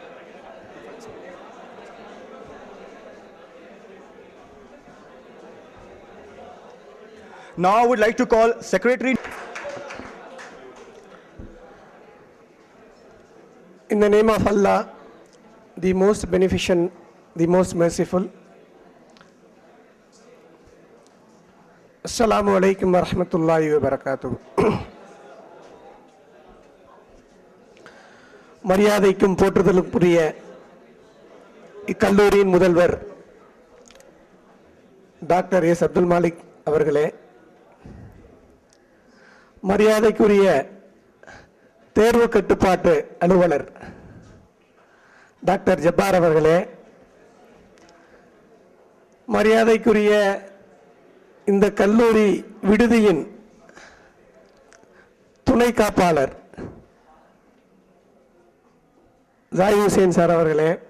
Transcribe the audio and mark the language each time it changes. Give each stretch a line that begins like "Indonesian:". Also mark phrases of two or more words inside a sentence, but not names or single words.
English: Now I would like to call Secretary. In the name of Allah, the most beneficent, the most merciful.
Arabic: السلام عليكم ورحمة الله وبركاته.
Tamil: மரியாதைக்கும் போற்றுதலுக்குரிய இக்கல்லூரியின் முதல்வர் டாக்டர் எஸ் அப்துல் மாலிக் அவர்களே, மரியாதைக்குரிய தேர்வு கட்டுப்பாட்டு அலுவலர் டாக்டர் ஜப்பார் அவர்களே, மரியாதைக்குரிய இந்த கல்லூரி விடுதியின் துணை காப்பாளர் ஜாய் ஹுசேன் சார் அவர்களே,